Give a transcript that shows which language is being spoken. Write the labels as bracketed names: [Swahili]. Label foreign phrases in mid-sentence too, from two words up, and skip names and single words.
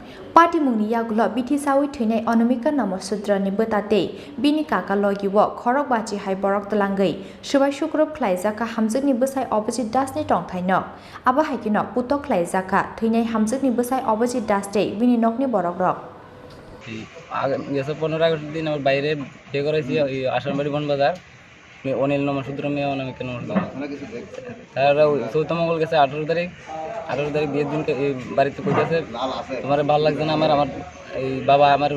[Kok Borok] पार्टी मुंगनि यागुलो बिथि चावी थैनाय अनमिका नमसुद्रनि बोताते बिनि काका लगिवो खरक बाची हाय बरक तलांगै सुबाय शुक्रब ख्लाइजाका हामजोकनि बोसाय अबजित दासनि टंथायनो आबा हायकिनो पुतो ख्लाइजाका थैनाय हामजोकनि बोसाय अबजित दासते बिनि नकनि बरक रक [Bangla] গেছে 15 আগস্ট দিন আমার বাইরে বিয়ে করেছি আসামবাড়ি বনবাজার অনিল নমসূদ্র মেয়ে অনামিকা নমসূদ্র তারা চৌথ মঙ্গল গেছে 18 তারিখ বিয়ের দিন বাড়িতে কইতেছে তোমার ভালো লাগছে না আমার এই বাবা আমার